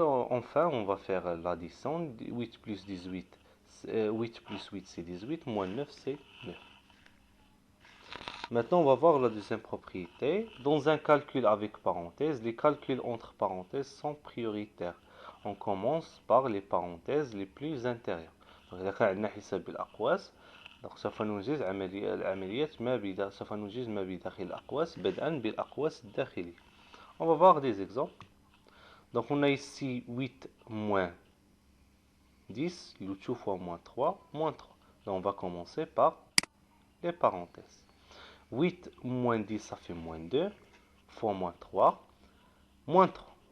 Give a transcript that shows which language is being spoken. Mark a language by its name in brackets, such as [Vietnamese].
[French] Enfin, on va faire l'addition, 8 plus 18, 8 plus 8 c'est 18, moins 9 c'est 9. Maintenant, on va voir la deuxième propriété. Dans un calcul avec parenthèses, les calculs entre parenthèses sont prioritaires. On commence par les parenthèses les plus intérieures. [Arabic] Donc, إذا كان عندنا حساب بالأقواس، donc سوف ننجز العمليات سوف ننجز ما بداخل الأقواس بدءا بالأقواس الداخلية. [French] On va voir des exemples. Donc, on a ici 8 moins 10, le tout fois moins 3, moins 3. Donc, on va commencer par les parenthèses. 8 moins 10, ça fait moins 2, fois moins 3, moins 3.